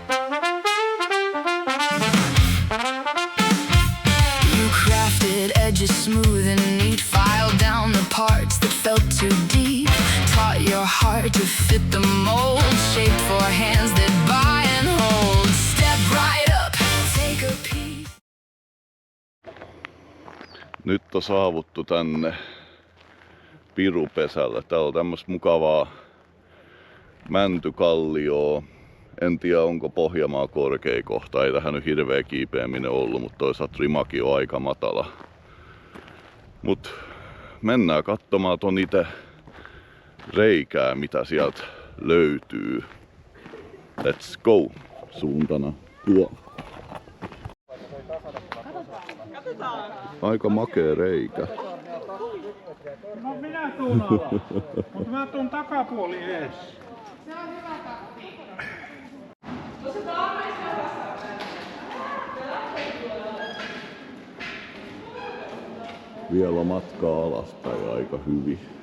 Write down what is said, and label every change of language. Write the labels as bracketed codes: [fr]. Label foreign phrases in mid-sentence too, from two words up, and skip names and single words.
[en] You crafted edges smooth and neat, filed down the parts that felt too deep, taught your heart to fit the mold, shaped for hands that buy and hold. Step right up, take a peek. [fi] Nyt on saavuttu tänne Pirupesälle. Täällä on tämmöstä mukavaa mäntykallioa. En tiedä onko Pohjanmaa korkea kohta. Ei tähän nyt hirveä kiipeäminen ollut, mutta toisaalta rimakin on aika matala. Mut mennään katsomaan ton itse reikää, mitä sieltä löytyy. [en] Let's go! [fi] Suuntana tuo. Aika makea reikä. No minä tuun alla, mutta mä tuun takapuoli ees. Vielä matkaa alaspäin aika hyvin.